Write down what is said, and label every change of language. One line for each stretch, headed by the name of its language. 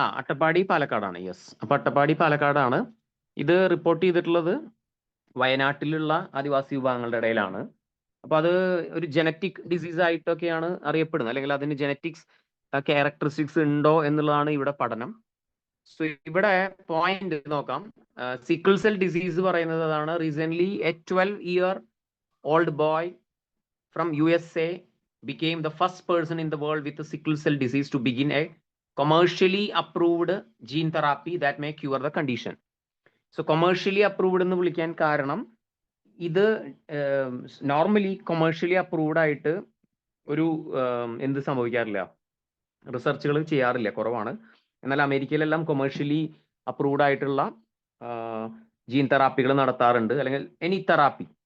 Malayalam: അട്ടപ്പാടി പാലക്കാടാണ്. യെസ്. അപ്പൊ അട്ടപ്പാടി പാലക്കാടാണ്. ഇത് റിപ്പോർട്ട് ചെയ്തിട്ടുള്ളത് വയനാട്ടിലുള്ള ആദിവാസി വിഭാഗങ്ങളുടെ ഇടയിലാണ്. അപ്പൊ അത് ഒരു ജനറ്റിക് ഡിസീസ് ആയിട്ടൊക്കെയാണ് അറിയപ്പെടുന്നത്, അല്ലെങ്കിൽ അതിന് ജനറ്റിക്സ് ക്യാരക്ടറിസ്റ്റിക്സ് ഉണ്ടോ എന്നുള്ളതാണ് ഇവിടെ പഠനം. സോ ഇവിടെ പോയിന്റ് നോക്കാം. സിക്കിൾ സെൽ ഡിസീസ് പറയുന്നത് അതാണ്.
English: Recent a 12-year old boy from USA became the first person in the world with a sickle cell disease to begin a commercially approved gene therapy that may cure the condition. So commercially approved
Malayalam: എന്ന് വിളിക്കാൻ കാരണം ഇത് normally commercially approved ആയിട്ട് ഒരു എന്ത് സംഭവിക്കാറില്ല, റിസർച്ചുകൾ ചെയ്യാറില്ല, കുറവാണ്. എന്നാൽ അമേരിക്കയിലെല്ലാം കൊമേഴ്ഷ്യലി അപ്രൂവ്ഡ് ആയിട്ടുള്ള ജീൻ തെറാപ്പികൾ നടത്താറുണ്ട്, അല്ലെങ്കിൽ എനി തെറാപ്പി.